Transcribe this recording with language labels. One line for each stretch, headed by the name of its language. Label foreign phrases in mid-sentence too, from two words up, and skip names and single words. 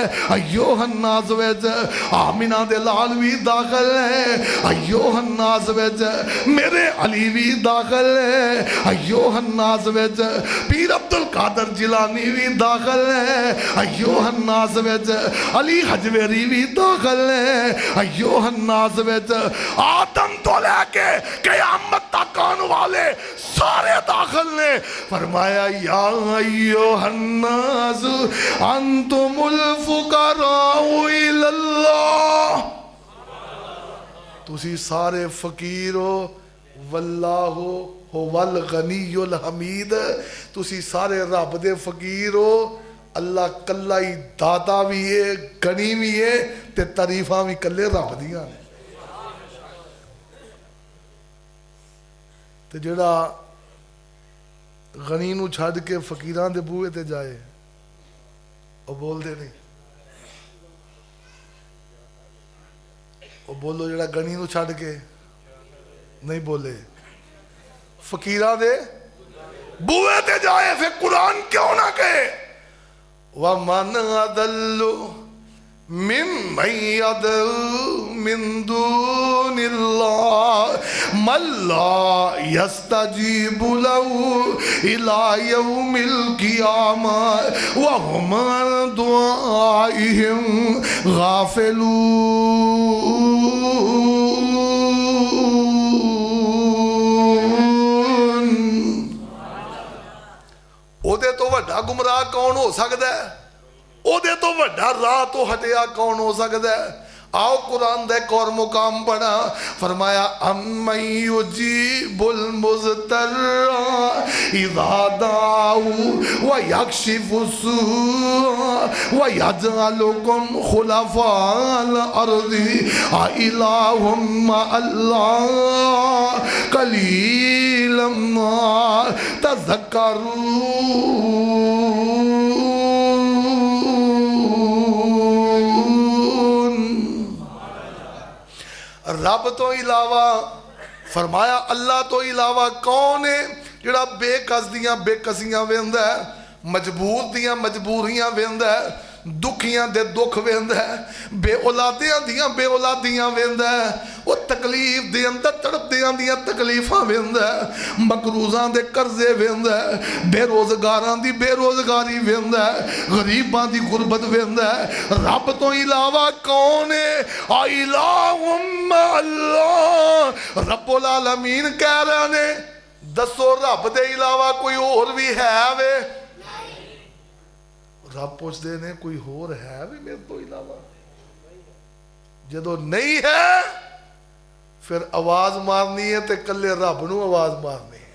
Arabic: أيها الناس
Punjabi: وچ آمنہ دے لال بھی داخل ہے,
Arabic: أيها الناس
Punjabi: وچ میرے علی بھی داخل ہے,
Arabic: أيها الناس
Punjabi: وچ پیر عبدالقادر جیلانی بھی داخل ہے,
Arabic: أيها الناس
Punjabi: وچ علی ہجویری بھی داخل ہے,
Arabic: أيها الناس
Punjabi: وچ آدم تو لے کے قیامت تک آنے والے سارے داخل نے. फरमाया
Arabic: يا أيها الناس أنتم الفقراء إلى الله,
Punjabi: تسی سارے فقیر ہو,
Arabic: والله هو الغني الحميد,
Punjabi: تسی سارے رب دے فقیر ہو، اللہ کلا ہی داتا بھی ہے غنی بھی ہے تے تعریفاں بھی کلے رب دیاں نے. تے جیہڑا غنی نوں چھڈ کے فقیراں دے بوہے تے جائے وہ بولتے نہیں, وہ بولو جیہڑا غنی نوں چھڈ کے نہیں بولے فقیراں دے بوہے تے جائے، پھر قرآن کیوں نہ کہے
Arabic: ومن أضل ممن يدعو من دون الله من لا يستجيب له إلى يوم القيامة وهم عن دعائهم غافلون.
Punjabi: اودے تو وڈا گمراہ کون ہو سکتا ہے? اودے تو وڈا راہ تو ہٹیا کون ہو سکتا ہے? آؤ قرآن دے ایک اور مقام پڑھا، فرمایا
Arabic: أمن يجيب المضطر إذا دعاه ويكشف السوء ويجعلكم خلفاء الأرض أإله مع الله قليلا ما تذكرون.
Punjabi: رب تو علاوہ فرمایا اللہ تو علاوہ کون ہے جیہڑا بیکس دیاں بیکسیاں ویندا ہے، مجبور دیاں مجبوریاں ویندا ہے، دکھیاں دے دکھ ویندا ہے، بےاولادیاں دیاں بےاولادیاں ویندا ہے، وہ تکلیف دے اندر تڑپدیاں دیاں تکلیفاں ویندا ہے، مقروضاں دے قرضے ویندا ہے، بےروزگاراں دی بےروزگاری ویندا ہے، غریباں دی غربت ویندا ہے. رب تو علاوہ کون ہے?
Arabic: أإلههم الله.
Punjabi: رب العالمین کہہ رہے نے دسو رب دے علاوہ کوئی اور بھی ہے وے? رب پوچھتے نے کوئی ہور ہے بھی میرے تو علاوہ? جدوں نہیں ہے پھر آواز مارنی ہے تے کلے رب نوں آواز مارنی ہے.